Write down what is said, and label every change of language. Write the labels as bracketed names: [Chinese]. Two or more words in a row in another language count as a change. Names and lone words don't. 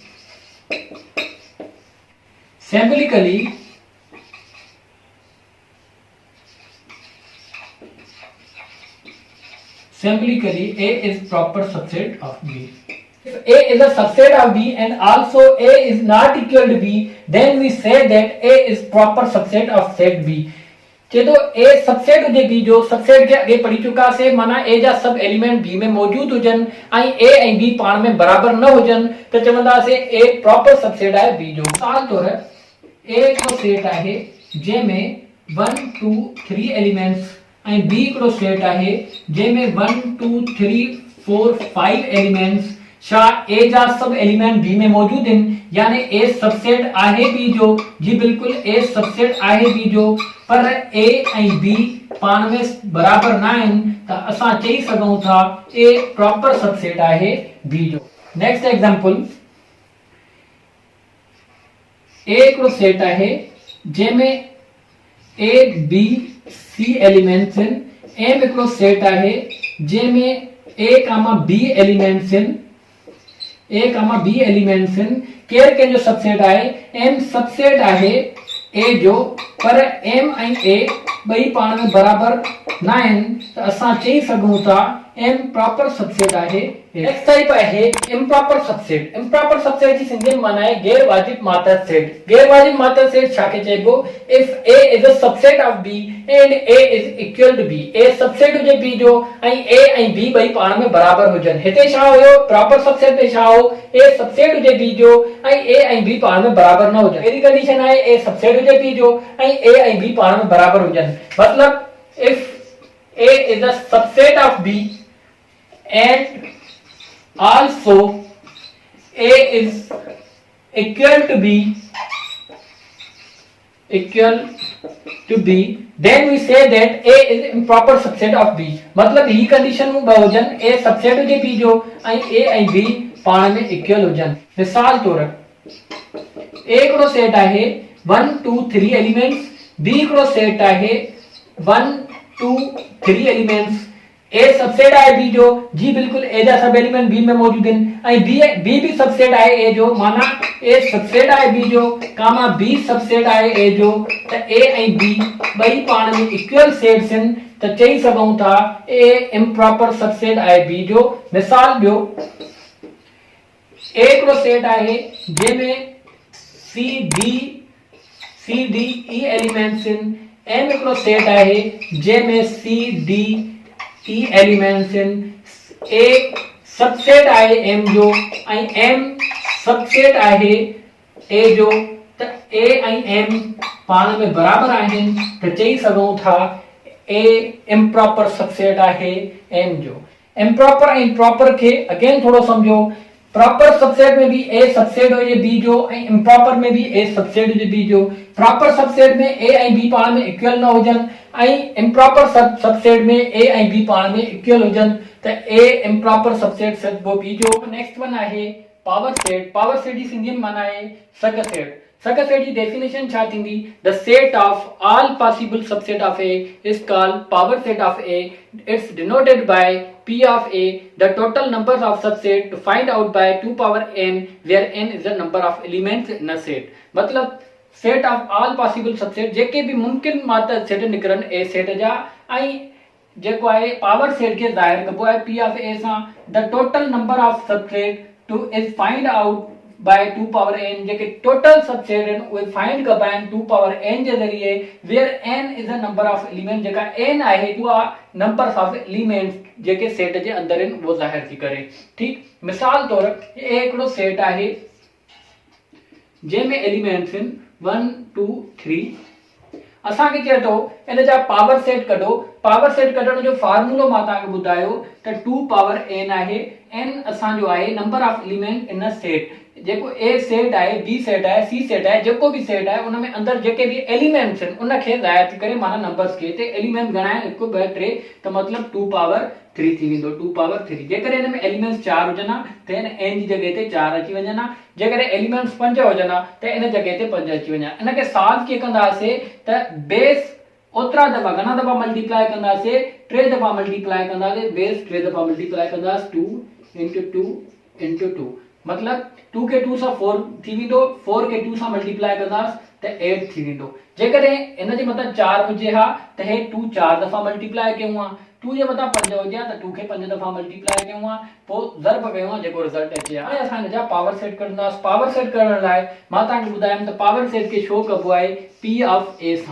[English] Symbolically, A is proper subset of B. If A is a subset of B and also A is not equal to B, then we say that A is proper subset of set B. [Sindhi] जेतो A सबसेट हुजे B जो सबसेट के अगे पढ़ी चुका से माना A जा सब एलिमेंट B में मौजूद हुजन ऐं A ऐं B पाण में बराबर न हुजन त चवंदा से A [English] proper subset [Sindhi] आहे B जो। मिसाल तौर A हिकिड़ो सेट आहे जंहिंमें 1 2 3 एलिमेंट्स ऐं B हिकिड़ो सेट आहे जंहिंमें 1 2 3 4 5 एलिमेंट्स। छा A जा सब एलिमेंट B में मौजूद आहिनि यानी A सबसेट आहे B जो। जी बिल्कुल A सबसेट आहे B जो, पर A ऐं B पाण में बराबर न आहिनि त असां चई सघूं था A [English] proper subset [Sindhi] आहे B जो। [English] next example, [Sindhi] A हिकिड़ो सेट आहे जंहिंमें A B C एलिमेंट्स आहिनि। M हिकिड़ो सेट आहे जंहिंमें A, B एलिमेंट्स आहिनि। A, B एलिमेंट्स आहिनि। केर कंहिंजो सबसेट आहे? M सबसेट आहे A जो, पर M ऐं A ॿई पाण में बराबर न आहिनि त असां चई सघूं था M [English] proper subset [Sindhi] आहे। [English] next type [Sindhi] आहे [English] improper subset. improper subset [Sindhi] जी सिंधी में माना आहे गैर वाजिब मातहत सेट। गैर वाजिब मातहत सेट छाके चइबो? [English] इफ A is a subset of B and A is equal to B। [Sindhi] A सबसेट हुजे B जो ऐं A ऐं B ॿई पाण में बराबर हुजन। हिते छा हुयो? [English] proper subset [Sindhi] में छा हो? A सबसेट हुजे B जो ऐं A ऐं B पाण में बराबर न हुजन। अहिड़ी कंडीशन आहे A सबसेट हुजे B जो ऐं A ऐं B पाण में बराबर हुजन। [English] मतलब if A is a subset of B and also A is equal to B, then we say that A is improper subset of B। [Sindhi] मतलब ही कंडीशन में बहुजन A सबसेट हुजे B जो ऐं A ऐं B पाण में इक्वल हुजन। मिसाल तौर A हिकिड़ो सेट आहे 1 2 3 एलिमेंट्स, B हिकिड़ो सेट आहे 1 2 3 एलिमेंट्स। A सबसेट आहे B जो। जी बिल्कुल A जा सब एलिमेंट B में मौजूद आहिनि ऐं B भी सबसेट आहे A जो। माना A सबसेट आहे B जो, B सबसेट आहे A जो, त A ऐं B ॿई पाण में [English] equal sets [Sindhi] आहिनि त चई सघूं था A [English] improper subset [Sindhi] आहे B जो। मिसाल ॿियो, A हिकिड़ो सेट आहे जंहिंमें C D E एलिमेंट्स आहिनि। M हिकिड़ो सेट आहे जंहिंमें C D E एलिमेंट्स आहिनि। A सबसेट आहे M जो ऐं M सबसेट आहे A जो, त A ऐं M पाण में बराबर आहिनि त चई सघूं था A [English] improper subset [Sindhi] आहे M जो। इम्प्रॉपर ऐं प्रॉपर खे अगेन थोड़ो समझो। [English] proper subset [Sindhi] में भी A सबसेट हुजे B जो ऐं इम्प्रॉपर में भी A सबसेट हुजे B जो। [English] proper subset [Sindhi] में A ऐं B पाण में इक्वल न हुजन ऐं [English] improper subset [Sindhi] में A ऐं B पाण में इक्वल हुजन त A [English] improper subset [Sindhi] सॾिबो B जो। [English] next one [Sindhi] आहे [English] power set. power set [Sindhi] जी सिंधी में माना आहे सग सेट। सग सेट जी डेफिनेशन छा थींदी? [English] The set of all possible subset of A is called power set of A। It's denoted by P of A, the total numbers of subset to find out by 2 power n, where n is the number of elements in a set। [Sindhi] मतलब [English] set of all possible subset [Sindhi] जेके भी मुमकिन मातहत सेट निकरन A सेट जा ऐं जेको आहे [English] power set [Sindhi] के ज़ाहिर कबो आहे [English] P of A [Sindhi] सां। [English] The total number of subset to is find out by 2 power n। [Sindhi] जेके टोटल सबसेट आहिनि उहे फाइंड कबा आहिनि [English] 2 power n [Sindhi] जे ज़रिए, [English] where n is the number of element। [Sindhi] जेका n आहे उहा [English] numbers of elements [Sindhi] जेके सेट जे अंदर आहिनि वो ज़ाहिर थी करे। ठीक, मिसाल तौर A हिकिड़ो सेट आहे जंहिंमें एलिमेंट्स आहिनि 1 2 3। असांखे चए थो इन जा पावर सेट कढो। [English] power set [Sindhi] कढण जो फार्मूलो मां तव्हांखे ॿुधायो त [English] 2 power n [Sindhi] आहे। n असांजो आहे [English] number of element in a set. [Sindhi] जेको A सेट आहे, B सेट आहे, C सेट आहे, जेको भी सेट आहे उन में अंदर जेके भी एलिमेंट्स आहिनि उन खे ज़ाहिर थी करे माना नंबर्स खे। ते एलिमेंट घणा आहिनि? 1 2 3 त मतलब [English] 2 power 3 [Sindhi] थी वेंदो। [English] 2 power 3 [Sindhi] जेकॾहिं हिन में एलिमेंट्स 4 हुजनि त हिन n जी जॻह ते 4 अची वञनि। जेकॾहिं एलिमेंट्स 5 हुजनि त इन जॻह ते 5 अची वञनि। इन खे सॉल्व कीअं कंदासीं त बेस ओतिरा दफ़ा घणा दफ़ा मल्टीप्लाई कंदासीं? 3 दफ़ा मल्टीप्लाई कंदासीं। बेस 3 दफ़ा मल्टीप्लाई कंदासीं [English] 2 into 2 into 2। [Sindhi] मतलब 2 के 2 सां 4 थी वेंदो। 4 के 2 सां मल्टीप्लाई कंदासीं त 8 थी वेंदो। जेकॾहिं इन जे मथां 4 हुजे हा त हे 2 4 दफ़ा मल्टीप्लाई कयूं हा, 2 जे मथां 5 हुजे हा त 2 खे 5 दफ़ा मल्टीप्लाई कयूं हा, पोइ ज़र्ब कयूं हा, जेको रिज़ल्ट अचे हा। हाणे असां हिन जा [English] power set [Sindhi] कंदासीं। [English] power set [Sindhi] करण लाइ मां तव्हांखे ॿुधायमि त [English] power set [Sindhi] खे छो कबो आहे, [English] P of A [Sindhi] सां।